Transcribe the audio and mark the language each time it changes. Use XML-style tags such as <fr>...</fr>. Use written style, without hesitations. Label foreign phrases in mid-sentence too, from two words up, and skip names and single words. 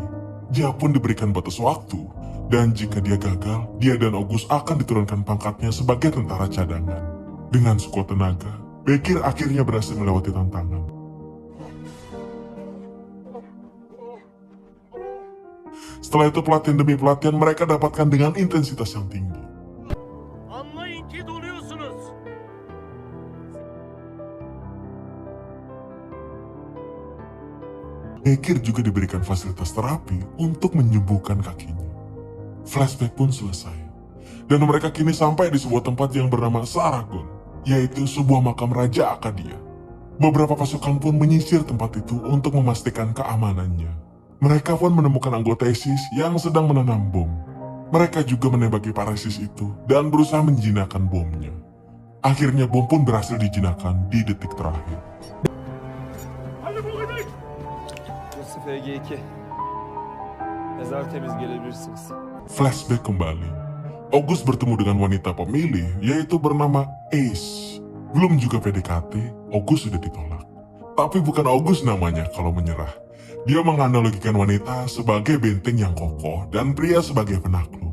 <id>Dia pun diberikan batas waktu, dan jika dia gagal, dia dan August akan diturunkan pangkatnya sebagai tentara cadangan. Dengan sekuat tenaga, Bekir akhirnya berhasil melewati tantangan. Setelah itu pelatihan demi pelatihan mereka dapatkan dengan intensitas yang tinggi.</id> <tr>Anlayın ki donuyorsunuz.</tr> <id>Bekir juga diberikan fasilitas terapi untuk menyembuhkan kakinya. Flashback pun selesai, dan mereka kini sampai di sebuah tempat yang bernama Saragon, yaitu sebuah makam Raja Akadia. Beberapa pasukan pun menyisir tempat itu untuk memastikan keamanannya. Mereka pun menemukan anggota ISIS yang sedang menanam bom. Mereka juga menembaki para ISIS itu dan berusaha menjinakkan bomnya. Akhirnya bom pun berhasil dijinakkan di detik terakhir.</id> <tr>Burası FG2. Mezar temiz gelebilirsiniz.</tr> <id>Flashback kembali. August bertemu dengan wanita pemilih yaitu bernama Ace. Belum juga PDKT, August sudah ditolak. Tapi bukan August namanya kalau menyerah. Dia menganalogikan wanita sebagai benteng yang kokoh dan pria sebagai penakluk.</id>